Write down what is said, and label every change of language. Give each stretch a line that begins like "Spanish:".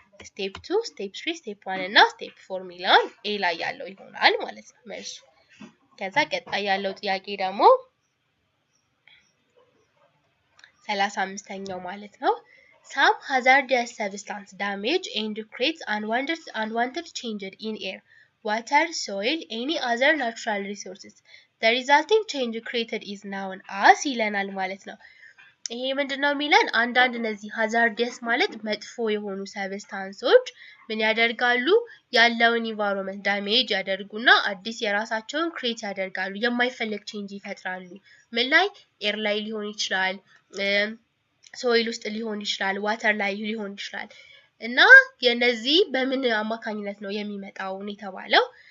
Amharic: ስቴፕ 2፣ ስቴፕ 3፣ ስቴፕ 1 እና ስቴፕ 4 የሚለውን ኤ ላይ ያለው ይሆናል ማለት ነው መልሱ። ከዛ ቀጣይ ያለው ጥያቄ ደግሞ 35ኛው ማለት ነው።
English: Some hazardous substance damage and creates unwanted changes in air, water, soil, any other natural resources. The resulting change created is known as
Amharic: ይለናል ማለት ነው። ይሄ ምንድነው የሚለን? አንዳንድ እነዚህ ሃዛርዲየስ ማለት መጥፎ የሆኑ ሰብስታንሶች ምን ያደርጋሉ? ያለውን ኢንቫይሮንመንት ዳሜጅ ያደርጉና አዲስ የራሳቸውን ክሬት ያደርጋሉ፣ የማይፈልግ ቼንጅ ይፈጥራሉ። ምን ላይ? ኤር ላይ ሊሆን ይችላል፣ ሶይል ውስጥ ሊሆን ይችላል፣ ዋተር ላይ ሊሆን ይችላል። እና የነዚህ በምን አማካኝነት ነው የሚመጣው የተባለው?